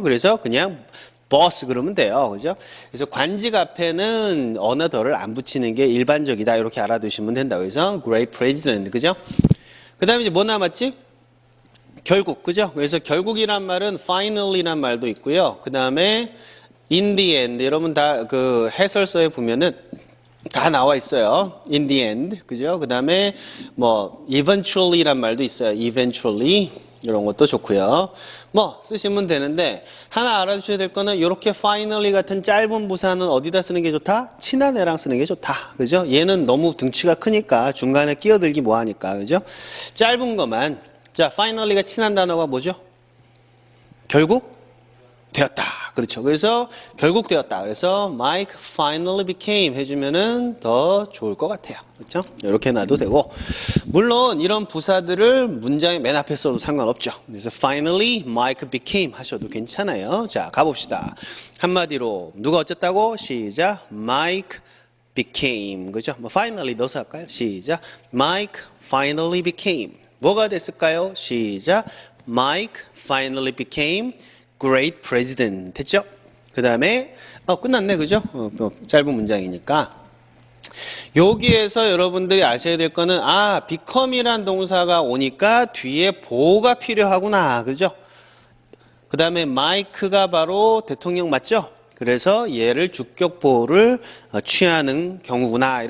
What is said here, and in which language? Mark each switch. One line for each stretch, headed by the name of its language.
Korean: 그래서 그냥 boss 그러면 돼요. 그죠? 그래서 관직 앞에는 어나 더를 안 붙이는 게 일반적이다. 이렇게 알아두시면 된다고 해서
English: great president.
Korean: 그죠? 그 다음에 이제 뭐 남았지? 결국. 그죠? 그래서 결국이란 말은 finally란 말도 있고요. 그 다음에
English: in the end.
Korean: 여러분 다 그 해설서에 보면은 다 나와 있어요.
English: in the end.
Korean: 그죠? 그 다음에 뭐 eventually란 말도 있어요. eventually. 이런 것도 좋고요. 뭐 쓰시면 되는데 하나 알아두셔야 될 거는 이렇게 finally 같은 짧은 부사는 어디다 쓰는 게 좋다? 친한 애랑 쓰는 게 좋다. 그죠? 얘는 너무 등치가 크니까 중간에 끼어들기 뭐하니까. 그죠? 짧은 것만. 자, finally가 친한 단어가 뭐죠? 결국 되었다. 그렇죠. 그래서 결국 되었다. 그래서
English: Mike finally became
Korean: 해주면은 더 좋을 것 같아요. 그렇죠? 이렇게 놔도 되고 물론 이런 부사들을 문장의 맨 앞에 써도 상관없죠. 그래서
English: finally Mike became
Korean: 하셔도 괜찮아요. 자, 가봅시다. 한마디로 누가 어쨌다고? 시작.
English: Mike became.
Korean: 그죠? 뭐 finally 넣어서 할까요? 시작.
English: Mike finally became.
Korean: 뭐가 됐을까요? 시작.
English: Mike finally became great president.
Korean: 됐죠? 그 다음에 끝났네. 그죠? 짧은 문장이니까 여기에서 여러분들이 아셔야 될 거는 become이란 동사가 오니까 뒤에 보호가 필요하구나. 그죠? 그 다음에 Mike가 바로 대통령 맞죠? 그래서 얘를 주격 보호를 취하는 경우구나.